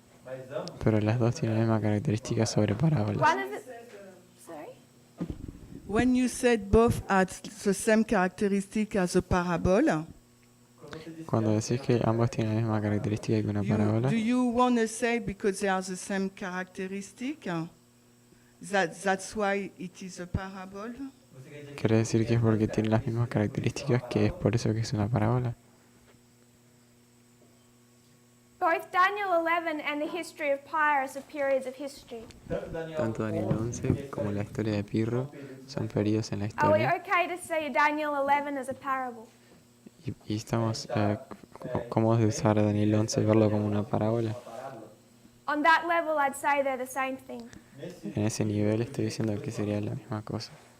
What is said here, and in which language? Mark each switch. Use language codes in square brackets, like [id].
[pt] mas ambos [es] Pero las dos tienen la misma característica sobre parábolas. [en] One of the, sorry? When you said both had the same characteristic as a parable, [es] Cuando decís que ambos tienen la misma característica que una parábola, [en] do you want to say because they are the same characteristic, that's why it is a parable? [es] ¿quiere decir que es porque tienen las mismas características que es por eso que es una parábola? [en] Both Daniel 11 and the history of Pyrrhus are periods of history. [es] Tanto Daniel 11 como la historia de Pirro son periodos en la [en] Are we [es] historia [en] okay to see Daniel 11 as a parable? [es] y estamos cómodos de usar a Daniel 11 y verlo como una parábola. [en] On that level, I'd say they're the same thing. [es] En ese nivel estoy diciendo que sería la misma cosa.